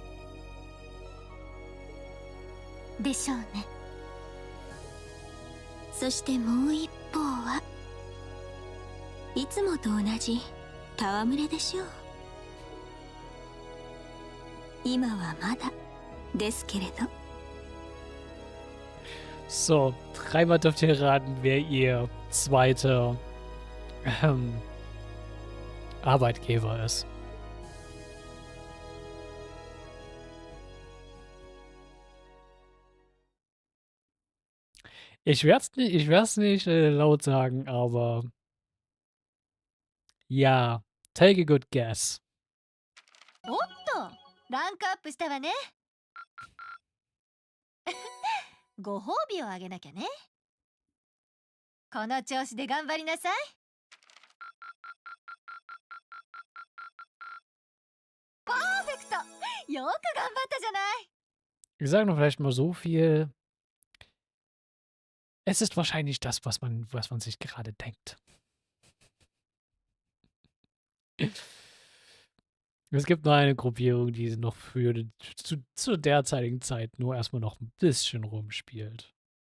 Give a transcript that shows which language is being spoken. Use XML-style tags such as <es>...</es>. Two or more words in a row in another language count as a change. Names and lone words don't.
<ja>でしょうね。そしてもう一方はいつもと同じ戯れでしょう。今はまだですけれど。</ja> <de>So, dreimal dürft ihr raten, wer ihr zweiter Arbeitgeber ist. Ich werd's nicht laut sagen, aber ja,</de> <en>take a good guess.</en> <ja>おっと、ランクアップしたわね。ご褒美をあげなきゃね。この調子で頑張りなさい。パーフェクト。よく頑張ったじゃない。</ja> <de>Ich sage nur vielleicht mal so viel. Es ist wahrscheinlich das, was man sich gerade denkt. Es gibt nur eine Gruppierung, die noch zur derzeitigen Zeit nur erstmal noch ein bisschen rumspielt.</de>